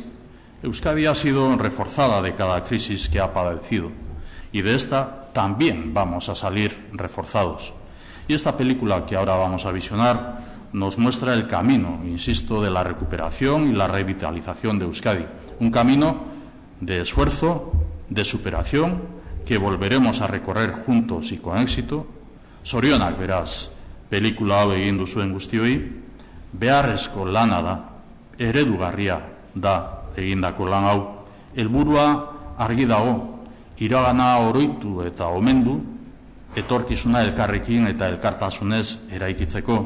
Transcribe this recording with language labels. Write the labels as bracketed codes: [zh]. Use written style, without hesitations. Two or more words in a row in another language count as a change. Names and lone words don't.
[es] Euskadi ha sido reforzada de cada crisis que ha padecido y de esta también vamos a salir reforzados. Y esta película que ahora vamos a visionar nos muestra el camino, insisto, de la recuperación y la revitalización de Euskadi. Un camino de esfuerzo, de superación, que volveremos a recorrer juntos y con éxito. [eu] Zorionak beraz, pelikula hau egin duzuen guztioi, beharrezko lana da, eredugarria da egindako lan hau. Helburua argi dago, iragana oroitu eta omendu, etorkizuna elkarrekin eta elkartasunez eraikitzeko.